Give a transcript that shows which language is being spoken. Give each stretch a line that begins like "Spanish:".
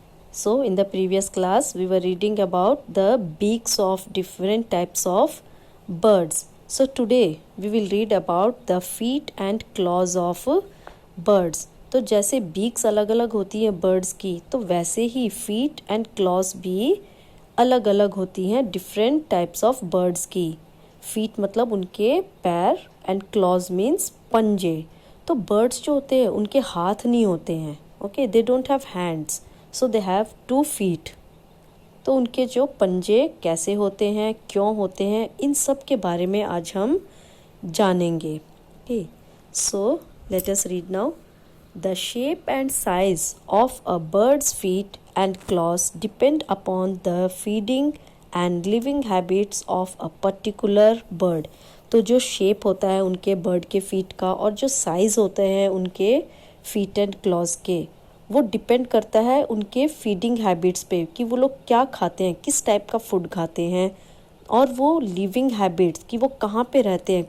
English: So, in the previous class, we were reading about the beaks of different types of birds. So, today we will read about the feet and claws of birds.
Hindi: तो जैसे beaks अलग अलग होती हैं birds की, तो वैसे ही feet and clause भी अलग अलग होती हैं डिफरेंट टाइप्स ऑफ बर्ड्स की. फीट मतलब उनके पैर एंड क्लॉज मीन्स पंजे. तो बर्ड्स जो होते हैं
English: उनके हाथ नहीं होते हैं. Okay, they don't have hands, so they have 2 feet.
Hindi: तो उनके जो पंजे कैसे होते हैं, क्यों होते हैं, इन सब के बारे में आज हम जानेंगे.
English: Okay, so let us read now. The shape and size of a bird's feet and claws depend upon the feeding and living habits of a particular bird.
Hindi: तो जो शेप होता है उनके बर्ड के फीट का और जो साइज़ होते हैं उनके फीट एंड क्लॉज के, वो डिपेंड करता है उनके फीडिंग हैबिट्स पे कि वो लोग क्या खाते हैं, किस टाइप का फूड खाते हैं, और वो लिविंग हैबिट्स कि वो कहाँ पे रहते हैं.